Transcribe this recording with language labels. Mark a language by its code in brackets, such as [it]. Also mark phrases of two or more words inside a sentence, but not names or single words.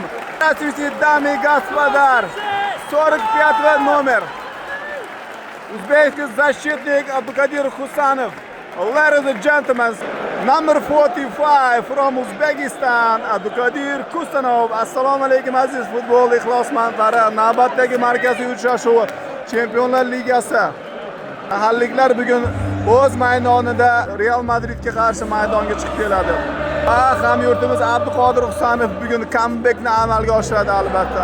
[sr] Dami gospodar 45 nomer. [uz] Uzbekistan [ru] защитник [uz] Abduqodir Husanov. [en] Ladies and gentlemen, number 45 from Uzbekistan, Abduqodir Husanov. [uz] Assalomu alaykum aziz futbol ixlosmandlari. Navbatdagi markaziy uchrashuv Chempionlar Ligasi. Mahalliklar bugun o'z maydonida Real Madridga qarshi maydonga chiqib keladi. Hamyurtimiz Abduqodir Husanov bugun comebackni amalga oshiradi albatta.